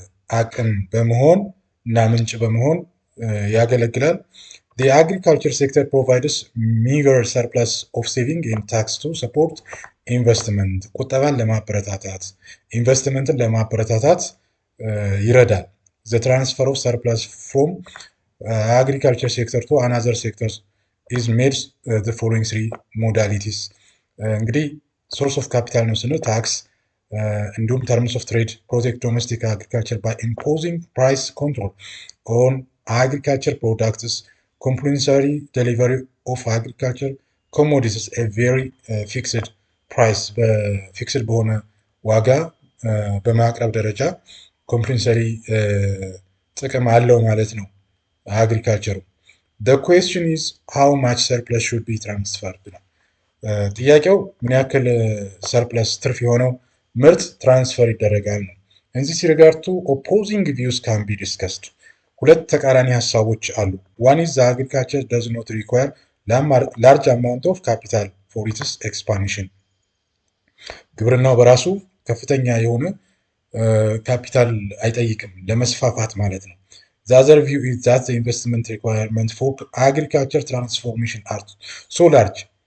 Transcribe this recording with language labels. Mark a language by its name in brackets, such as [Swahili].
[Amharic] አቅም በመሆን እና ምንጭ በመሆን ያገለግላል። [English] The agriculture sector provides meager surplus of saving and tax to support investment. [Amharic] ቁጠባን ለማበረታታት ኢንቨስትመንትን ለማበረታታት ይረዳል። [English] The transfer of surplus from agriculture sector to another sectors is made the following three modalities. እንግዲህ ሶርስ ኦፍ ካፒታል ነው ስንል ታክስ እንዲሁም ተርምስ ኦፍ ትሬድ ፕሮቴክት ዶሜስቲክ አግሪካልቸር ባይ ኢምፖዚንግ ፕራይስ ኮንትሮል ኦን አግሪካልቸር ፕሮዳክትስ ኮምፕሊንሰሪ ዴሊቨሪ ኦፍ አግሪካልቸር ኮሞዲቲስ ኤ ቬሪ ፊክስድ ፕራይስ [Amharic] በፊክስድ በሆነ ዋጋ በማቅረብ ደረጃ [English] ኮምፕሊንሰሪ [Amharic] ጥቅም አለው ማለት ነው አግሪካልቸሩ። [English] The question is how much surplus should be transferred ነው። [Amharic] ጥያቄው ምን ያክል ሰርፕለስ ትርፍ የሆነው ምርት ትራንስፈር ይደረጋል [English] ነው። In this regard two opposing views can be discussed. [Amharic] ሁለት ተቃራኒ ሀሳቦች አሉ። [English] One is the agriculture does not require large amount of capital for its expansion. [Amharic] ግብርናው በራሱ ከፍተኛ የሆነ ካፒታል አይጠይቅም ለመስፋፋት ማለት ነው። [English] The other view is that the investment requirements for agriculture transformation are so large